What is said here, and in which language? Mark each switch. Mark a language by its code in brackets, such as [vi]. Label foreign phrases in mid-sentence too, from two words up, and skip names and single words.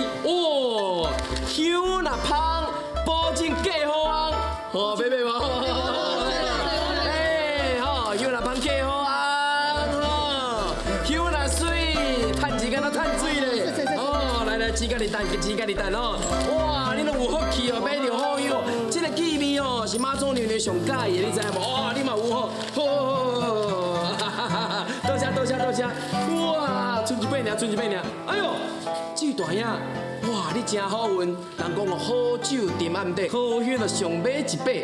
[nan] 哦，香若芳，保证嫁好翁。吼，买无？哎，吼，香若芳嫁好翁。吼，香若水，趁钱敢若趁水咧。哦，来，钱甲你等哦。哇，你拢有福气哦，买着好香。这个气味哦，是妈祖娘娘上喜的，你知影无？哇，你嘛有吼，好，多谢。哇，剩一百尔。哎呦，这大兄，哇，你真好运。人讲哦，好酒沉暗底，好香就上买一百。